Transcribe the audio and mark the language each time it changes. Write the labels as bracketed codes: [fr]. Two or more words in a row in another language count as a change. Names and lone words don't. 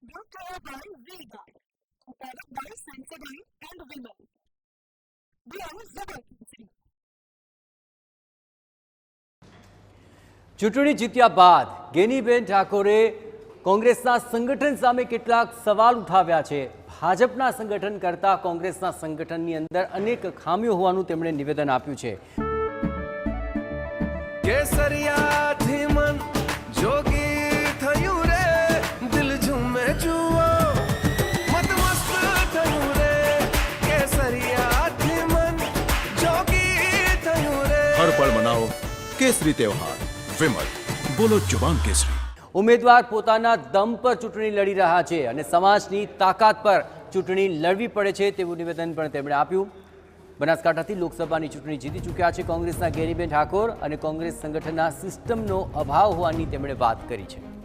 [en] Brought to you by Vega, a product by Sensodyne and Vimal. We are Zubaki. [gu] ચૂંટણી જીત્યા બાદ ગેનીબેન ઠાકોરે કોંગ્રેસના સંગઠન સામે કેટલાક સવાલ ઉઠાવ્યા છે। ભાજપના સંગઠન કરતા કોંગ્રેસના સંગઠનની અંદર અનેક ખામીઓ હોવાનું તેમણે નિવેદન આપ્યું છે। કેસરિયાથી મન જોગી થયું રે, દિલ ઝૂમે જુઓ મતમસ્ત થયું રે, કેસરિયાથી મન જોગી થયું રે। [hi] हर पल मनाओ केसरी त्योहार। विमल, बोलो जुबान केसरी। [gu] ઉમેદવાર પોતાના દમ પર ચૂંટણી લડી રહ્યા છે અને સમાજની તાકાત પર ચૂંટણી લડવી પડે છે તેવું નિવેદન પણ તેમણે આપ્યું। બનાસકાંઠાથી લોકસભાની ચૂંટણી જીતી ચૂક્યા છે કોંગ્રેસના ગેનીબેન ઠાકોર અને કોંગ્રેસ સંગઠનના સિસ્ટમનો અભાવ હોવાની તેમણે વાત કરી છે।